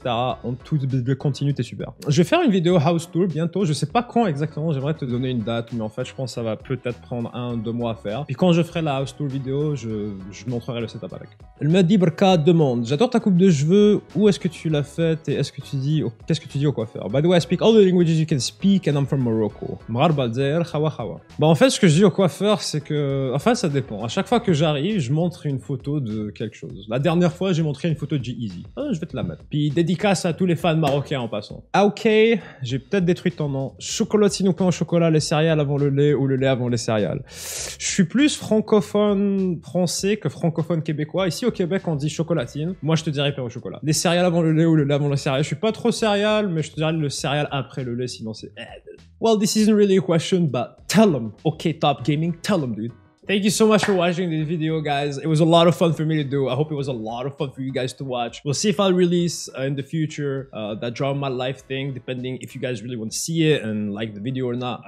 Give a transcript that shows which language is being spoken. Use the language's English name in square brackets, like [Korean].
[French] En tout de continu, t'es super. Je vais faire une vidéo house tour bientôt. Je sais pas quand exactement, j'aimerais te donner une date, mais en fait, je pense que ça va peut-être prendre 1-2 mois à faire. Puis quand je ferai la house tour vidéo, je montrerai le setup avec. Elle me dit Brka demande j'adore ta coupe de cheveux, où est-ce que tu l'as faite et qu'est-ce que tu dis au coiffeur? [English] By the way, I speak all the languages you can speak and I'm from Morocco. [French] Bah en fait, ce que je dis au coiffeur, c'est que, enfin, ça dépend. À chaque fois que j'arrive, je montre une photo de quelque chose. La dernière fois, j'ai montré une photo de G-Eazy. Je vais te la mettre. Puis dédicace à tous les fans marocains en passant. Ah ok, j'ai peut-être détruit ton nom. Chocolatine ou pain au chocolat, les céréales avant le lait ou le lait avant les céréales. Je suis plus francophone français que francophone québécois. Ici au Québec, on dit chocolatine. Moi, je te dirais pain au chocolat. Les céréales avant le lait ou le lait avant les céréales. Je suis pas trop céréales, mais je te dirais le céréal après le lait, sinon c'est... [English] Well, this isn't really a question, but tell them. Okay, Top Gaming, tell them, dude. Thank you so much for watching this video, guys. It was a lot of fun for me to do. I hope it was a lot of fun for you guys to watch. We'll see if I'll release in the future that Draw My Life thing, depending if you guys really want to see it and like the video or not.